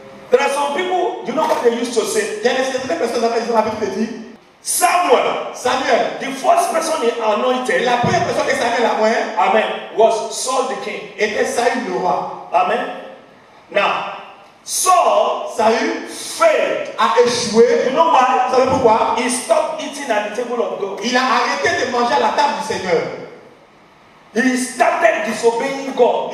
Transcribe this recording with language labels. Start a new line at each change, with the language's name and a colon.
English: There are some people, you know what they used to say?
French: Il y a certaines personnes qui ont l'habitude de dire,
English: Samuel,
French: Samuel,
English: the first person he anointed,
French: la première personne que Samuel a moyen
English: amen, was Saul the king.
French: était Saül le roi.
English: Amen. Now, Saul
French: Saül
English: failed.
French: a échoué.
English: You know
French: Vous
English: why?
French: savez pourquoi?
English: He stopped eating at the table of God.
French: Il a arrêté de manger à la table du Seigneur.
English: He started disobeying God.